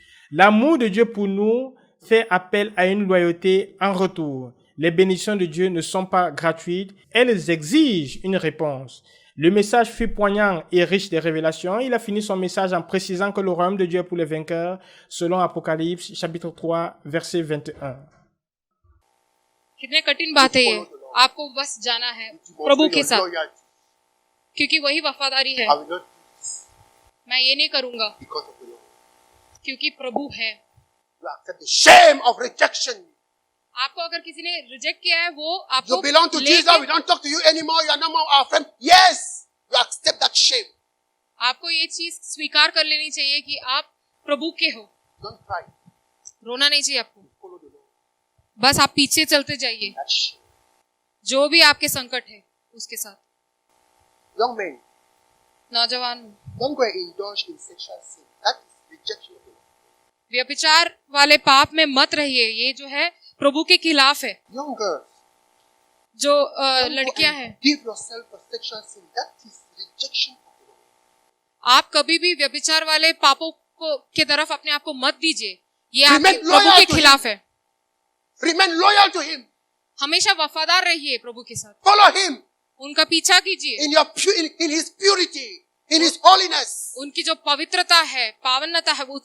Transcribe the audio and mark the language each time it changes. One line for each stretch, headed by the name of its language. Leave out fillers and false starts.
French: L'amour de Dieu pour nous fait appel à une loyauté en retour. Les bénédictions de Dieu ne sont pas gratuites, elles exigent une réponse. Le message fut poignant et riche de révélations. Il a fini son message en précisant que le royaume de Dieu est pour les vainqueurs, selon Apocalypse, chapitre 3, verset 21.
Hindi: कितने कठिन बात है ये, आपको बस जाना है प्रभु के साथ, क्योंकि वही वफादारी है। मैं ये नहीं करूंगा क्योंकि प्रभु है।
English: The shame of rejection.
Hindi: आपको अगर किसी ने रिजेक्ट किया है, वो आपको
English: You belong to Jesus. We don't talk to you anymore. You are no more our friend. Yes, you accept that shame.
Hindi: आपको ये चीज स्वीकार कर लेनी चाहिए कि आप प्रभु के हो।
English: Don't cry.
Hindi: रोना नहीं चाहिए आपको, बस आप पीछे चलते जाइए। जो भी आपके संकट है उसके साथ।
English: Young men,
Hindi: नौजवान,
English: don't go and indulge in sexual sin. That is rejection of the Lord.
Hindi: व्यभिचार वाले पाप में मत रहिए, ये जो है प्रभु के खिलाफ है।
English: Young girls,
Hindi: जो लड़कियां हैं,
English: give yourself for sexual sin. That is rejection of the Lord.
Hindi: आप कभी भी व्यभिचार वाले पापों को की तरफ अपने आप को मत दीजिए, ये आपके प्रभु के खिलाफ है।
English: Remain loyal to Him.
Hindi: हमेशा वफादार रहिए प्रभु के साथ।
English: Follow Him.
Hindi: उनका पीछा कीजिए।
English: In His purity, in His holiness.
Hindi: उनकी जो पवित्रता है, पावनता है, वो